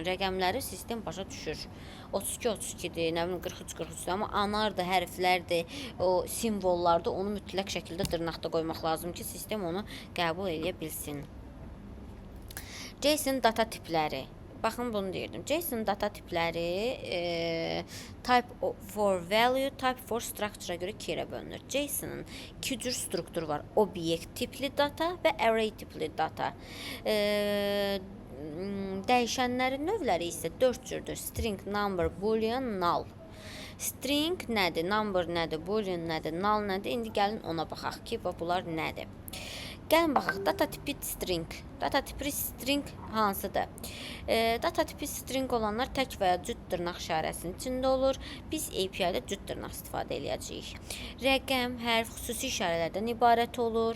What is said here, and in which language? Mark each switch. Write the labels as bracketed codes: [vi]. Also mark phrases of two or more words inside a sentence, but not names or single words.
[az] Rəqəmləri sistem başa düşür. 32-32-dir, nə bilim 43-43-dir, amma anardır, hərflərdir, o simvollardır, onu mütləq şəkildə dırnaqda qoymaq lazım ki, sistem onu qəbul edə bilsin. JSON data tipləri. Baxın, bunu deyirdim. JSON data tipləri [en] type for value, type for structure- [az] a görə 2-yə bölünür. JSON-ın 2 cür strukturu var. Obyekt tipli data və array tipli data. Dəyişənlərin növləri isə 4 cürdür. [en] String, number, boolean, null. [az] String nədir? Number nədir? Boolean nədir? Null nədir? İndi gəlin ona baxaq ki, bunlar nədir? Gəlin baxaq, data tipi string. Data tipi string hansıdır? Data tipi string olanlar tək və ya cüt dırnaq işarəsinin içində olur. Biz API-də cüt dırnaq istifadə edəcəyik. Rəqəm, hərf, xüsusi işarələrdən ibarət olur.